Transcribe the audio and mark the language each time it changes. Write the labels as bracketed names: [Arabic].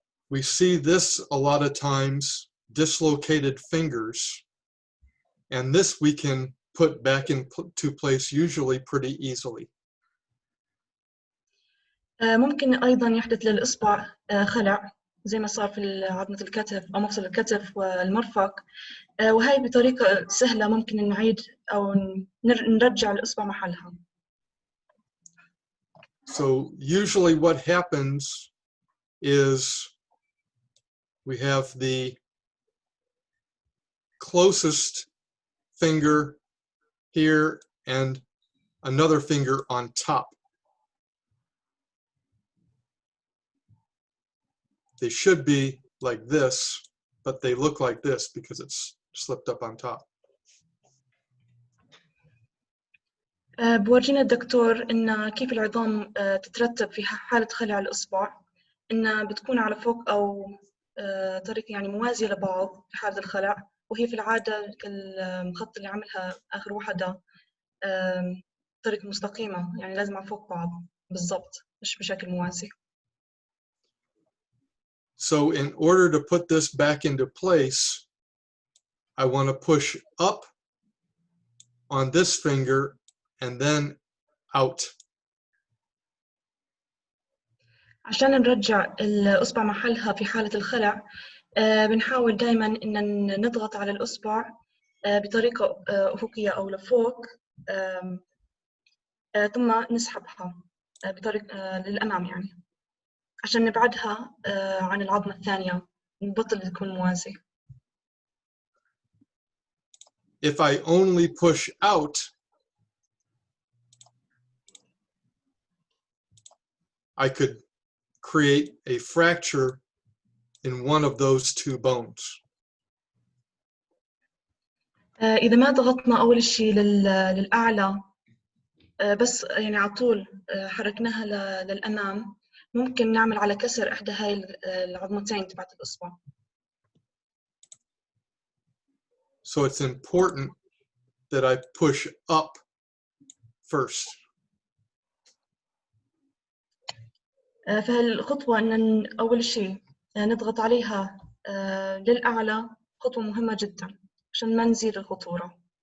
[English] We see this a lot of times, dislocated fingers, and this we can put back into place usually pretty easily. [Arabic] ممكن أيضا يحدث للإصبع خلع زي ما صار في عظمة الكتف أو مفصل الكتف والمرفق وهي بطريقة سهلة ممكن نعيد أو نرجع الإصبع محلها. [English] So usually what happens is we have the closest finger here and another finger on top. They should be like this, but they look like this because it's slipped up on top. [Arabic] بورجينا الدكتور إن كيف العظام تترتب في حالة خلع الإصبع، إنها بتكون على فوق أو طريقة يعني موازية لبعض في حالة الخلع، وهي في العادة الخط اللي عملها آخر وحدة طريقة مستقيمة، يعني لازم على فوق بعض بالضبط مش بشكل موازي. [English] So in order to put this back into place, I want to push up on this finger and then out. [Arabic] عشان نرجع الإصبع محلها في حالة الخلع بنحاول دائما إن نضغط على الإصبع بطريقة أفقية أو لفوق ثم نسحبها بطريقة للأمام يعني عشان نبعدها عن العظمة الثانية نبطل تكون موازي. [English] If I only push out, I could create a fracture in one of those two bones. [Arabic] إذا ما ضغطنا أول شيء للأعلى بس يعني على طول حركناها للأمام ممكن نعمل على كسر إحدى هاي العظمتين تبعت الإصبع. [English] So it's important that I push up first. [Arabic] فهالخطوة إن أول شيء نضغط عليها للأعلى خطوة مهمة جدا عشان ما نزيد الخطورة.